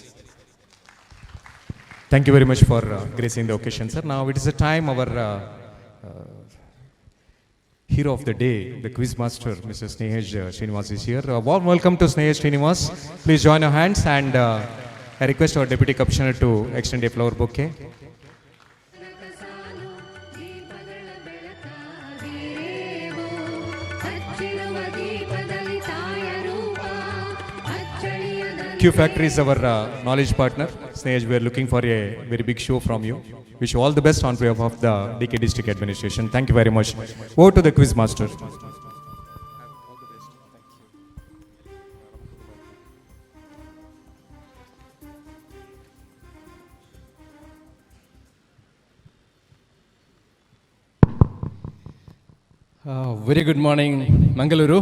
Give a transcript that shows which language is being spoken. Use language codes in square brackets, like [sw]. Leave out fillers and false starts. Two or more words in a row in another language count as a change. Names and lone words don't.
[en] Thank you very much for gracing the occasion, sir. Now it is the time our hero of the day, the quiz master, Mr. Snehesh Srinivas is here. Warm welcome to Snehesh Srinivas. Please join your hands, and I request our Deputy Commissioner to extend a flower bouquet. [kn] ಸಾಲು ದೀಪಗಳ ಬೆಳಕಾಗಿರೇವೋ ಹಚ್ಚಿರುವ ದೀಪದಲ್ಲಿ ತಾಯ ರೂಪ ಅಚ್ಚಳಿಯದ [en] Q Factory is our knowledge partner. Snehesh, we are looking for a very big show from you. Wish you all the best on behalf of the DK District Administration. Thank you very much. Over to the quiz master. Very good morning, Mangaluru.